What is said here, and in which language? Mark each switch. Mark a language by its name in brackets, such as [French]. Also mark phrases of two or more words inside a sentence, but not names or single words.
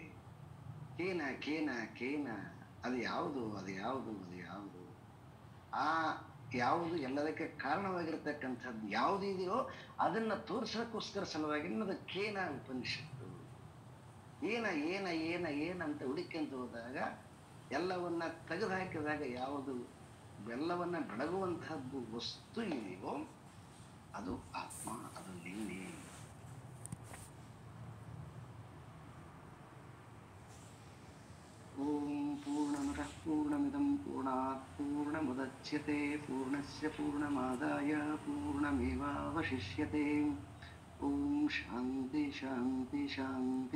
[Sanskrit] ಕೇನ ಕೇನ ಕೇನ, [Kannada] ಅದು ಯಾವುದು ಅದು ಯಾವುದು ಅದು ಯಾವುದು, ಆ ಯಾವುದು ಎಲ್ಲದಕ್ಕೆ ಕಾರಣವಾಗಿರ್ತಕ್ಕಂಥದ್ದು ಯಾವುದು ಇದೆಯೋ ಅದನ್ನ ತೋರಿಸೋಕ್ಕೋಸ್ಕರ ಸಲುವಾಗಿ ಅದು ಕೇನ ಉಪನಿಷತ್ತು. ಏನ ಏನ ಏನ ಏನಂತ ಹುಡುಕಂತ ಹೋದಾಗ ಎಲ್ಲವನ್ನ ತೆಗೆದು ಹಾಕಿದಾಗ ಯಾವುದು ಎಲ್ಲವನ್ನ ಬೆಳಗುವಂತಹದ್ದು ವಸ್ತು ಇದೆಯೋ ಅದು ಆತ್ಮ, ಅದು ನೀನೆ. [Sanskrit] ಓಂ ಪೂರ್ಣಮದಃ ಪೂರ್ಣಮಿದಂ ಪೂರ್ಣಾತ್ ಪೂರ್ಣಮುದಚ್ಯತೆ ಪೂರ್ಣಸ್ಯ ಪೂರ್ಣಮಾದಾಯ ಪೂರ್ಣಮೇವಾವಶಿಷ್ಯತೆ. ಓಂ ಶಾಂತಿ ಶಾಂತಿ ಶಾಂತಿ.